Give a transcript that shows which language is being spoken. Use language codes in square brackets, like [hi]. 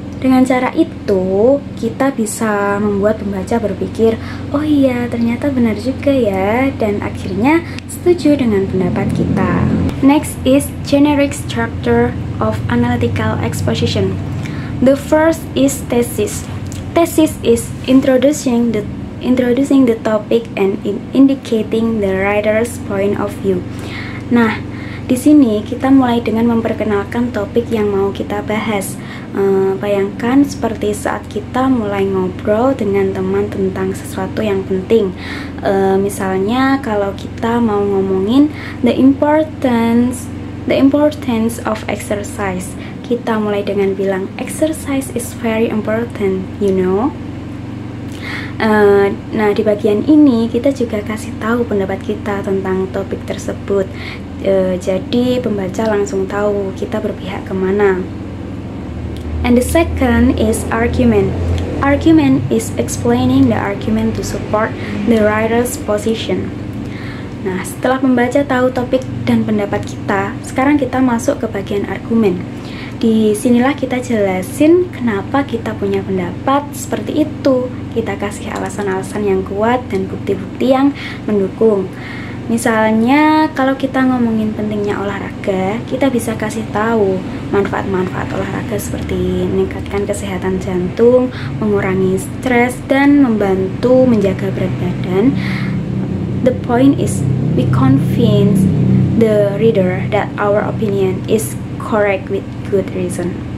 [id] Dengan cara itu, kita bisa membuat pembaca berpikir, oh iya, ternyata benar juga ya, dan akhirnya setuju dengan pendapat kita. [en] Next is generic structure of analytical exposition. The first is thesis. Thesis is introducing the topic and indicating the writer's point of view. [id] Nah, di sini kita mulai dengan memperkenalkan topik yang mau kita bahas. Bayangkan seperti saat kita mulai ngobrol dengan teman tentang sesuatu yang penting. Misalnya kalau kita mau ngomongin [en] the importance of exercise, [id] kita mulai dengan bilang [en] exercise is very important, you know. [id] Nah, di bagian ini kita juga kasih tahu pendapat kita tentang topik tersebut. Jadi pembaca langsung tahu kita berpihak kemana. [en] And the second is argument. Argument is explaining the argument to support the writer's position. [id] Nah, setelah pembaca tahu topik dan pendapat kita, sekarang kita masuk ke bagian argumen. Di sinilah kita jelasin kenapa kita punya pendapat seperti itu. Kita kasih alasan-alasan yang kuat dan bukti-bukti yang mendukung. Misalnya, kalau kita ngomongin pentingnya olahraga, kita bisa kasih tahu manfaat-manfaat olahraga seperti meningkatkan kesehatan jantung, mengurangi stres, dan membantu menjaga berat badan. [en] The point is, we convince the reader that our opinion is correct with good reason.